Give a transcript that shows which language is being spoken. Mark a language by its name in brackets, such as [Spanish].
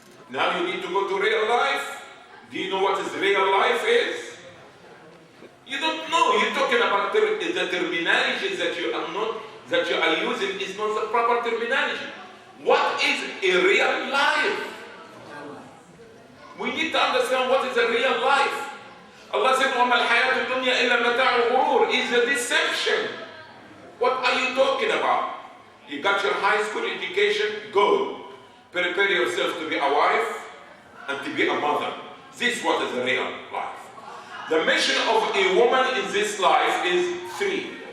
[English] Now you need to go to real life. Do you know what is real life is? You don't know. You're talking about the terminology that you are using is not the proper terminology. What is a real life? We need to understand what is a real life. [Arabic] Allah said, وَمَا الْحَيَاةُ الدُّنْيَا إِلَّا مَتَاعُ الْغُرُورِ. [English] It's a deception. What are you talking about? You got your high school education, good. Prepare yourself to be a wife and to be a mother. This is what is a real life. The mission of a woman in this life is three.